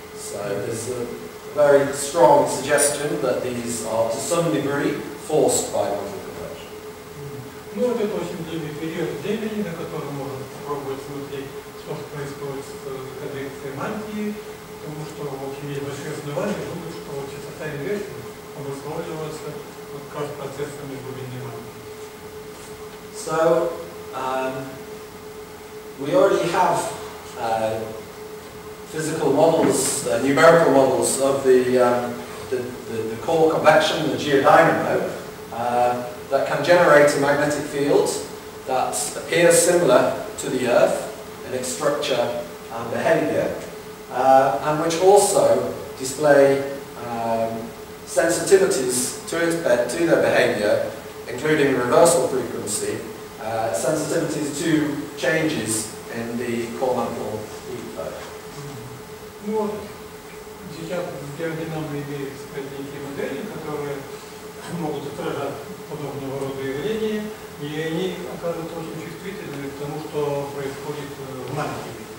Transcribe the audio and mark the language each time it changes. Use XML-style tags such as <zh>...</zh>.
<en>So there's a very strong suggestion that these are to some degree forced by mantle convection.</en> <ru>Ну вот это очень длинный период времени, на котором можно попробовать смотреть, что происходит с конвекцией мантии, потому что, в общем, есть большие основания думать, что частота инверсии обусловливается вот как раз процессами глубинной мантии.</ru> <en>So we already have physical models, numerical models of the core convection, the geodynamo, that can generate a magnetic field that appears similar to the Earth in its structure and behaviour, and which also display sensitivities to their behaviour, including reversal frequency, sensitivities to changes in the core-mantle heat flow.</en> <ru>Ну вот, сейчас в Geodynamo имеются некие модели, которые могут отражать подобного рода явления, и они оказываются очень чувствительными к тому, что происходит в маленьких.</ru>